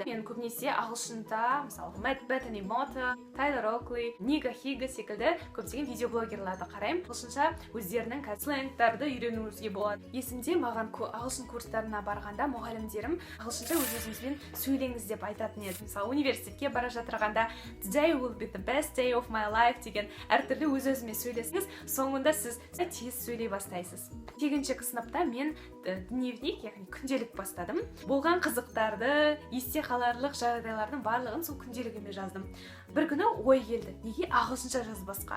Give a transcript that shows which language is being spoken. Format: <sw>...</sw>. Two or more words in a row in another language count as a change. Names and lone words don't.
<kk>Мен көбінесе ағылшында, мысалы, Мэтт Беттани Мота, Тайлер Окли, Нига Хига секілді көптеген видеоблогерларды қараймын. Ағылшынша өздерінің сленгтарды үйренуіңізге болады. Есімде маған ағылшын курстарына барғанда мұғалімдерім ағылшынша өз-өзіңізбен сөйлеңіз деп айтатын еді. Мысалы, университетке бара жатырғанда</kk> <en>Today will be the best day of my life</en> <kk>деген әртүрлі өз-өзіме сөйлесіңіз, соңында сіз тез сөйлей бастайсыз. 8-ші сыныпта мен дневник, яғни күнделік бастадым. Болған қызықтарды, есте қаларлық жағдайлардың барлығын сол күнделігіме жаздым. Бір күні ой келді, неге ағылшынша жазбасқа?</kk>